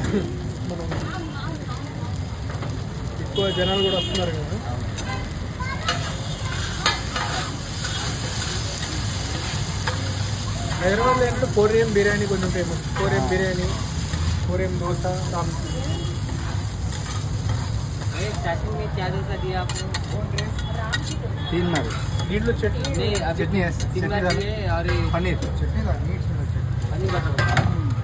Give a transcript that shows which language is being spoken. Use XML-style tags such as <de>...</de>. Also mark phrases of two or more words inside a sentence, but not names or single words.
<te>మనం ఎక్కువ జనాలు కూడా వస్తున్నారు కదా. హైదరాబాద్లో ఏంటంటే కొరియన్ బిర్యానీ కొంచెం ఫేమస్. కొరియన్ బిర్యానీ, కొరియన్ దోశ, రామ్స్.</te> <hi>स्टार्टिंग में क्या डोसा दिया आपने?</hi> <te>3 మరి. దీంట్లో చట్నీ</te> <hi>नहीं अभी चटनी है, 3 चटनी दिए और ये</hi> <te>పన్నీర్ చట్నీ.</te> <hi>पनीर बटर</hi>